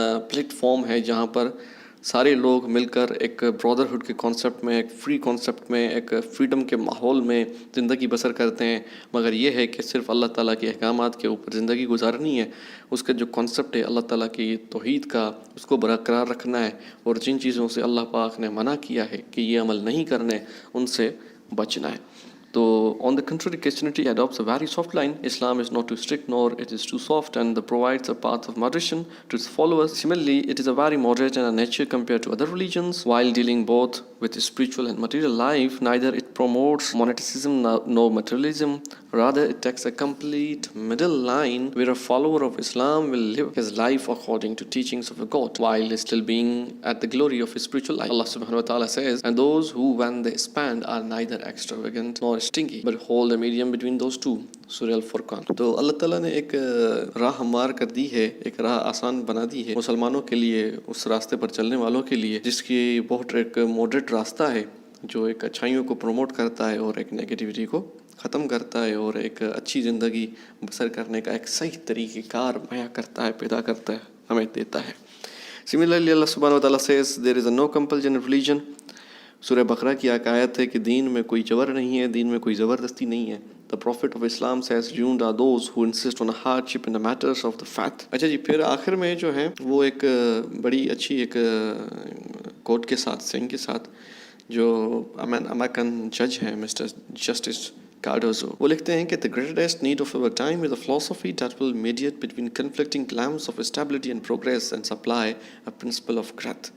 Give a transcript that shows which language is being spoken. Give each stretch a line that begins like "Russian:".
Urdu: Plate form ہے جہاں پر سارے لوگ مل کر ایک برادرہڈ کے کانسیپٹ میں، ایک فری کانسیپٹ میں، ایک فریڈم کے ماحول میں زندگی بسر کرتے ہیں۔ مگر یہ ہے کہ صرف اللہ تعالیٰ کے احکامات کے اوپر زندگی گزارنی ہے، اس کا جو کانسیپٹ ہے اللہ تعالیٰ کی توحید کا، اس کو برقرار رکھنا ہے، اور جن چیزوں سے اللہ پاک نے منع کیا ہے کہ یہ عمل نہیں کرنے ان سے بچنا ہے۔
English: تو on the contrary, Christianity adopts a very soft line. Islam is not too strict nor it is too soft, and provides a path of moderation to its followers. Similarly, it is a very moderate and a nature compared to other religions. While dealing both with spiritual and material life, neither it promotes monetism nor materialism. Rather, it takes a complete middle line where a follower of Islam will live his life according to teachings of a God, while still being at the glory of his spiritual life. Allah subhanahu wa ta'ala says, and those who when they spend are neither extravagant nor stingy, but hold a medium between those two.
Urdu: سورہ الفرقان. تو اللہ تعالیٰ نے ایک راہ ہموار کر دی ہے، ایک راہ آسان بنا دی ہے مسلمانوں کے لیے، اس راستے پر چلنے والوں کے لیے، جس کی بہت ایک ماڈریٹ راستہ ہے جو ایک اچھائیوں کو پروموٹ کرتا ہے اور ایک نیگیٹیوٹی کو ختم کرتا ہے اور ایک اچھی زندگی بسر کرنے کا ایک صحیح طریقہ کار مہیا کرتا ہے، پیدا کرتا ہے، ہمیں دیتا ہے.
English: Similarly, Allah subhanahu wa ta'ala says, there is no compulsion of religion.
Urdu: سورہ بقرہ کی ایک آیت ہے کہ دین میں کوئی جبر نہیں ہے، دین میں کوئی زبردستی نہیں ہے.
English: The Prophet of Islam says, doomed are those who insist on a hardship in the matters of the faith.
Urdu: اچھا جی، پھر آخر میں جو ہے وہ ایک بڑی اچھی ایک کوٹ کے ساتھ، سینگ کے ساتھ، جو امریکن جج ہیں مسٹر جسٹس Cardozo، وہ لکھتے ہیں کہ
English: the greatest need of our time is a philosophy that will mediate between conflicting claims of stability and progress and supply a principle of growth.